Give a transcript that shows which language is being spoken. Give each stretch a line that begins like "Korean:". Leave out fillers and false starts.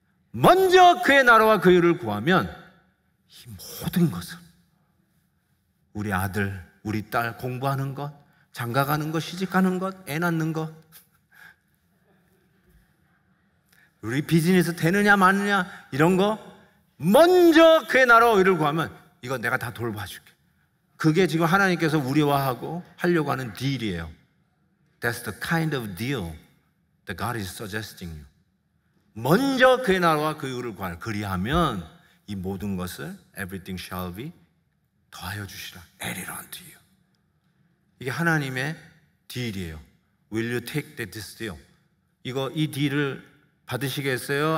Korean: 먼저 그의 나라와 그 의를 구하면 이 모든 것을, 우리 아들, 우리 딸 공부하는 것, 장가가는 것, 시집가는 것, 애 낳는 것, 우리 비즈니스 되느냐 마느냐 이런 거 먼저 그의 나라와 의를 구하면 이거 내가 다 돌봐줄게. 그게 지금 하나님께서 우리와 하려고 하는 딜이에요.
English: That's the kind of deal that God is suggesting you.
Korean: 먼저 그의 나라와 그 의를 구하라. 그리하면 이 모든 것을
English: everything shall be
Korean: 더하여 주시라.
English: Add it unto you.
Korean: 이게 하나님의 딜이에요.
English: Will you take this deal?
Korean: 이 딜을 받으시겠어요?